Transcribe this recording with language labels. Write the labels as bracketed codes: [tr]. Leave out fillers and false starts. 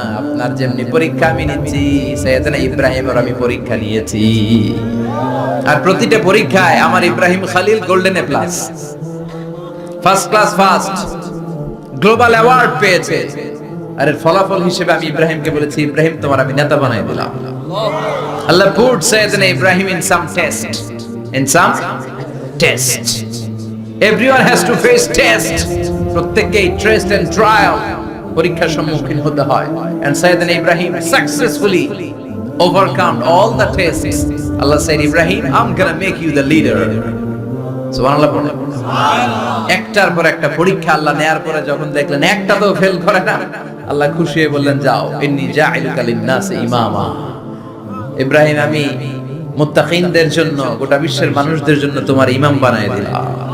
[bn] আপনার যেমনি পরীক্ষা আমি নিচ্ছি, সাইয়েদনা ইব্রাহিমের আমি পরীক্ষা নিয়েছি। আর প্রতিটা পরীক্ষায় আমার Ibrahim Khalil golden A plus, first class first, global award পেয়েছে। আর এর ফলাফল হিসেবে আমি ইব্রাহিমকে বলেছি, ইব্রাহিম তোমার আমি নেতা বানাই দিলাম। [en] Allah put Sayyidina Ibrahim in some test. In some test. Everyone has to face test. [bn] প্রত্যেককেই [en] test and trial, [bn] পরীক্ষার সম্মুখীন হতে হয়। [en] And Sayyidina Ibrahim successfully overcome all the tests. Allah said, Ibrahim, I'm gonna make you the leader. [bn] সুবহানাল্লাহ বলেন। একটার পর একটা পরীক্ষা আল্লাহ নেয়ার পরে যখন দেখলেন একটা তো ফেল করে না, আল্লাহ খুশি হয়ে বললেন, যাও, [ar] ইন্নী জাইলুকা লিন-নাসি ইমামা। [bn] ইব্রাহিম, আমি মুত্তাকিনদের জন্য, গোটা বিশ্বের মানুষদের জন্য তোমার ইমাম বানায় দিলাম।